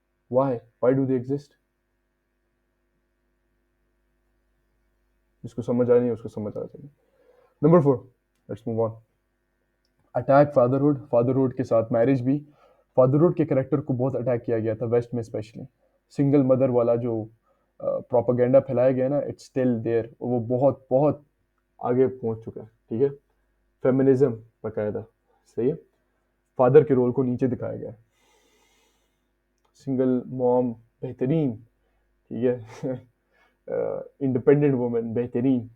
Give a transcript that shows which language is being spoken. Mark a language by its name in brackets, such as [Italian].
[English] Why do they exist? [Urdu] جس کو سمجھ آ نہیں ہے اس کو سمجھ آ جائے گی. [English] Number 4، let's move on. Attack fatherhood. [Urdu] Fatherhood کے ساتھ میرج بھی. فادرہڈ کے کریکٹر کو بہت اٹیک کیا گیا تھا ویسٹ میں اسپیشلی. سنگل مدر والا جو پروپاگینڈا پھیلایا گیا نا، [English] It's still there. [Urdu] وہ بہت بہت آگے پہنچ چکا ہے. ٹھیک ہے، فیمنزم باقاعدہ. صحیح ہے، فادر کے رول کو نیچے دکھایا گیا. سنگل موم بہترین. ٹھیک ہے، انڈیپینڈنٹ وومن بہترین.